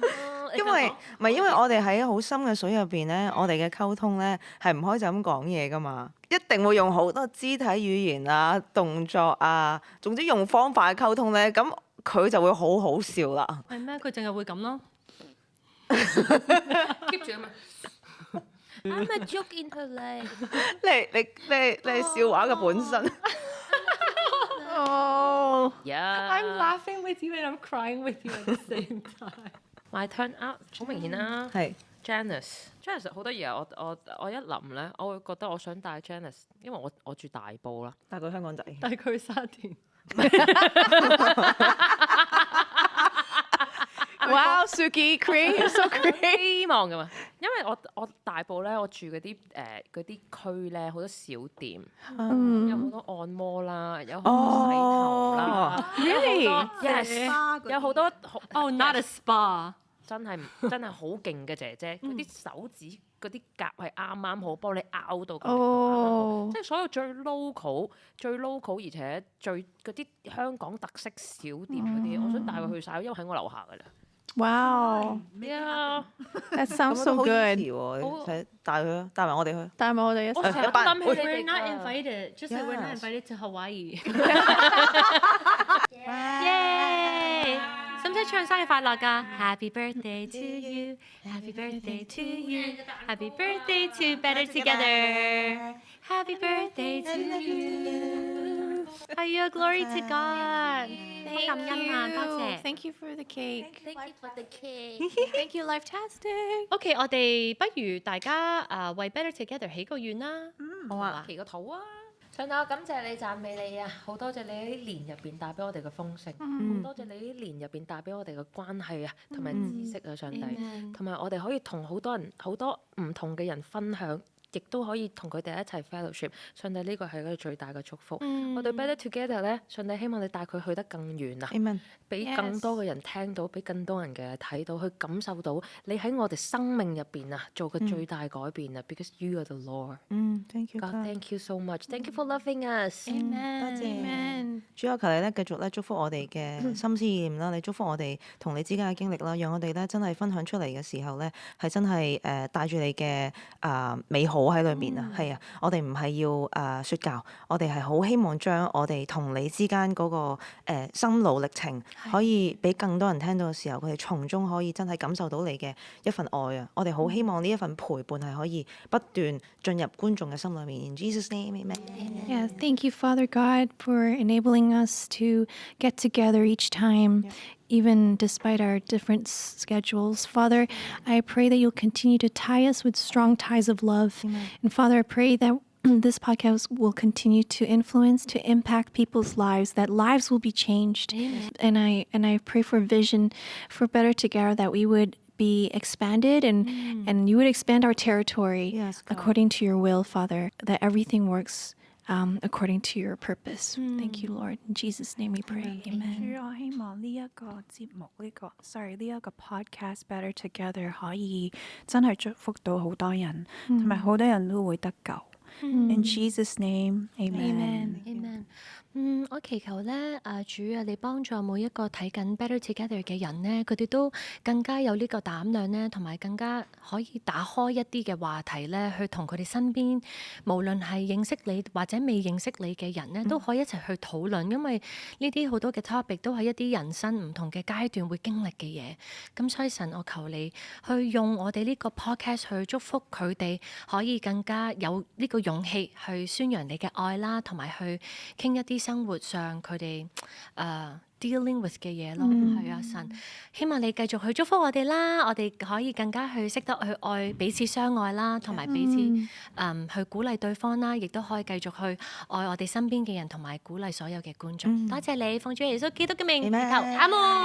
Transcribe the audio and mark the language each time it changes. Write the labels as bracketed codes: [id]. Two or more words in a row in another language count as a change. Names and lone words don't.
[yue] 因為唔係因為我哋喺好深嘅水入邊咧，我哋嘅溝通咧係唔可以就咁講嘢噶嘛，一定會用好多肢體語言啊、動作啊，總之用方法去溝通咧，咁佢就會好好笑啦。係咩？佢淨係會咁咯。 keep 住啊嘛。 [en] I'm a joke in her leg。 [yue] 你係笑話嘅本身。哦。 [en] Yeah。 I'm laughing with you and I'm crying with you at the same time。 My turn out， [yue] 好明顯啦。係 Janice 好多嘢啊！我一諗咧，我會覺得我想帶 Janice，因為我住大埔啦。帶佢香港仔。帶佢去沙田。 [en] Wow, Suki, great, so great. [yue] 希望㗎嘛，因為我大埔咧，我住嗰啲區咧，好多小店，有好多按摩啦，有好多洗頭啦 [en] Really? Yes， [yue] 有好多 [en] Oh, not a spa。 [yue] 真係好勁嘅姐姐，嗰啲手指嗰啲甲係啱啱好幫你拗到咁，哦即係所有最 local、而且最嗰啲香港特色小店嗰啲，我想帶佢去晒，因為喺我樓下㗎啦。 [en] Wow, Yeah， that sounds [yue] 咁 [en] so [yue] 都好 [en] good. [yue] 喎，你使帶佢咯，帶埋我哋去。帶埋我哋一齊。我成日都諗起你 [en] We're [yue] 哋 [en] not [yue] 㗎 [en] invited, just like we're not Yes. invited to Hawaii. Yay！ [yue] 使唔使唱生日快樂㗎 [en] ？Happy birthday to you, Happy birthday to you, Happy birthday to Better Together, Happy birthday to you。 [yue] 係啊 [en] ，Glory to God， [yue] 好感恩啊，多謝。 [en] Thank you for the cake. Thank you for the cake。 Thank you, Lifetastic. [yue] OK，我哋不如大家為 Better Together 起個願啦。好啊。祈個禱啊！上帝，我感謝你、讚美你啊！好多謝你喺呢年入邊帶俾我哋嘅豐盛，好多謝你呢年入邊帶俾我哋嘅關係啊，同埋知識啊，上帝，同埋我哋可以同好多人、好多唔同嘅人分享。亦都可以同佢哋一齊 fellowship，上帝呢個係一個最大嘅祝福。我哋 Better Together 咧，上帝希望你帶佢去得更遠啊！ [en] Amen [yue] 俾更多嘅人聽到，俾更多人嘅睇到，去感受到你喺我哋生命入邊啊做嘅最大改變啊 ！ [en] Because you are the Lord。 Thank you God, God。 thank you so much. Thank you for loving us。 [yue] 多謝。主啊，求你咧繼續咧祝福我哋嘅心思意念啦，你祝福我哋同你之間嘅經歷啦，讓我哋咧真係分享出嚟嘅時候咧，係真係帶住你嘅美好喺裏面啊，係啊，我哋唔係要説教，我哋係好希望將我哋同你之間嗰個心路歷程，可以俾更多人聽到嘅時候，佢哋從中可以真係感受到你嘅一份愛啊！我哋好希望呢一份陪伴係可以不斷進入觀眾嘅心裏面。 [en] In Jesus' name, amen. Yeah, thank you, Father God, for enabling us to get together each time, even despite our different schedules. Father, I pray that you'll continue to tie us with strong ties of love. And Father, I pray that this podcast will continue to influence, to impact people's lives, that lives will be changed. And I pray for vision for Better Together, that we would be expanded and you would expand our territory Yes, God. according to your will, Father, that everything works according to your purpose. Thank you, Lord. In Jesus' name we pray. Amen. [yue] 主，我希望呢一個節目，呢一個 podcast Better Together 可以真係祝福到好多人，同埋好多人都會得救。 [en] In Jesus' name, Amen. [yue] Amen。我祈求咧，主啊，你幫助每一個睇緊 Better Together 嘅人咧，佢哋都更加有呢個膽量咧，同埋更加可以打開一啲嘅話題咧，去同佢哋身邊，無論係認識你或者未認識你嘅人咧，都可以一齊去討論，因為呢啲好多嘅 topic 都係一啲人生唔同嘅階段會經歷嘅嘢。咁所以神，我求你去用我哋呢個 podcast 去祝福佢哋，可以更加有呢個勇氣去宣揚你嘅愛啦，同埋去傾一啲生活上佢哋 [en] dealing with [yue] 嘅嘢咯。係啊，神，希望你繼續去祝福我哋啦，我哋可以更加去識得去愛彼此相愛啦，同埋彼此去鼓勵對方啦，亦都可以繼續去愛我哋身邊嘅人，同埋鼓勵所有嘅觀眾。多謝你，奉主耶穌基督嘅名祈求，阿門